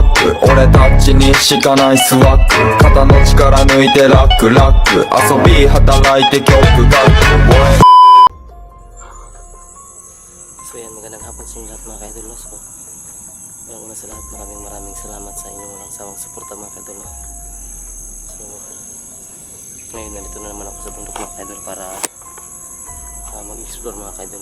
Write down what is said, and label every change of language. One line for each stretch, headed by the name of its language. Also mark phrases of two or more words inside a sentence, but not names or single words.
Japanese: ッグ俺たちにしかないスワッグ肩の力抜いてラックラック遊び働いて曲書く
Filipino: So yan, magandang hapon sa inyo lahat mga kaidol. So una sa lahat, maraming salamat sa inyong walang sawang suporta mga kaidol. So ngayon nandito na naman ako sa bundok mga kaidol para mag-explore mga kaidol.